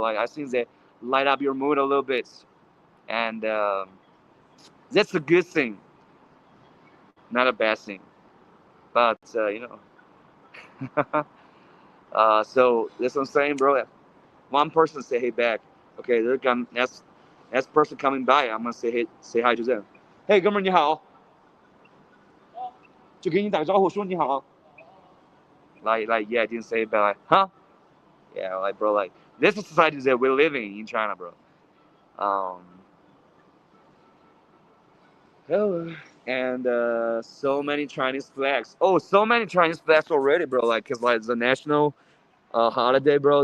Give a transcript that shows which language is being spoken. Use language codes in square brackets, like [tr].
[en] Like I think they light up your mood a little bit, and that's a good thing, not a bad thing. But you know, so that's what I'm saying, bro. One person say hey back. Okay, they're come next person coming by. I'm gonna say hi to them. [zh] Hey, 哥们儿你好，就给你打个招呼，说你好。 [en] Like yeah, I didn't say it back. Like, huh? Yeah, like bro, like this is society that we're living in China, bro. Um, oh, and so many Chinese flags. Oh, so many Chinese flags already, bro. Like, cause like the national holiday, bro.